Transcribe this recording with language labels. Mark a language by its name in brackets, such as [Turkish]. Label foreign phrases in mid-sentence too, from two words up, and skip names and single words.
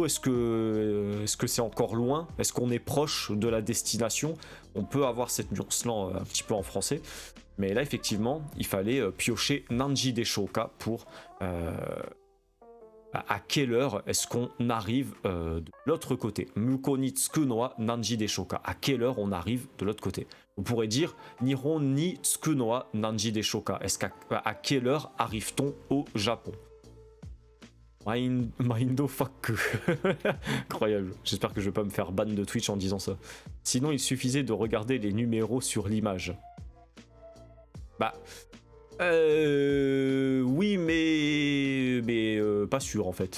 [French] Est-ce que c'est encore loin? Est-ce qu'on est proche de la destination? On peut avoir cette nuance-là un petit peu en français. Mais là, effectivement, il fallait piocher [Japanese] 何時でしょうか [French] pour... à quelle heure est-ce qu'on arrive de l'autre côté? [Japanese] 向こうに着くのは何時でしょうか. [French] À quelle heure on arrive de l'autre côté? On pourrait dire [Japanese] 日本に着くのは何時でしょうか. [French] Est-ce qu'à quelle heure arrive-t-on au Japon? Mindfuck. Incroyable. J'espère que je vais pas me faire ban de Twitch en disant ça. Sinon, il suffisait de regarder les numéros sur l'image. Bah... oui, mais pas sûr en fait.